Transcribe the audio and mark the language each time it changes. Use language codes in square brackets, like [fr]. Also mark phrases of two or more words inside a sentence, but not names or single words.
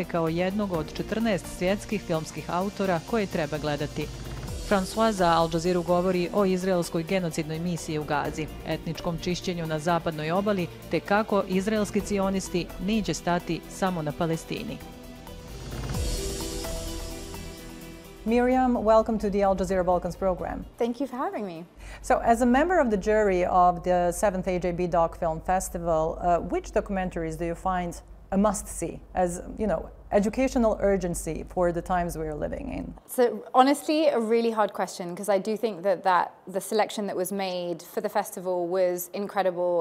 [bs] kao jednog od 14 svjetskih filmskih autora koje treba gledati. Francois za Al Jazeeru govori o izraelskoj genocidnoj misiji u Gazi, etničkom čišćenju na Zapadnoj obali, te kako izraelski cionisti neće stati samo na Palestini. [en] Myriam, welcome to the Al Jazeera Balkans program. Thank you for having me. So, as a member of the jury of the 7th AJB DOC Film Festival, which documentaries do you find a must-see, as, you know, educational urgency for the times we are living in? So honestly, a really hard question, because I do think that the selection that was made for the festival was incredible.